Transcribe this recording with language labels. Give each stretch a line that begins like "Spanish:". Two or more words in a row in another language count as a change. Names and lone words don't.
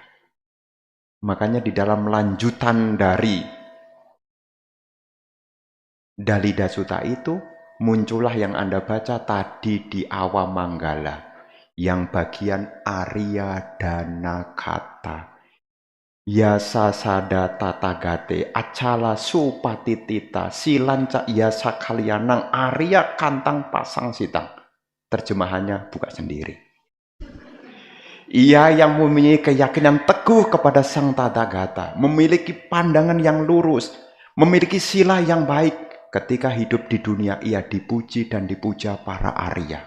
Indonesian: Makanya di dalam lanjutan dari Dalida Sutta itu, muncullah yang Anda baca tadi di Awam Manggala. Yang bagian Arya Dana Kata.
Pali: Yasa sada tatagate acala supatitita silanca yasa kalianang Arya kantang pasang sitang.
Indonesian: Terjemahannya buka sendiri. Ia yang memiliki keyakinan teguh kepada Sang Tathagata, memiliki pandangan yang lurus, memiliki sila yang baik. Ketika hidup di dunia, ia dipuji dan dipuja para Arya.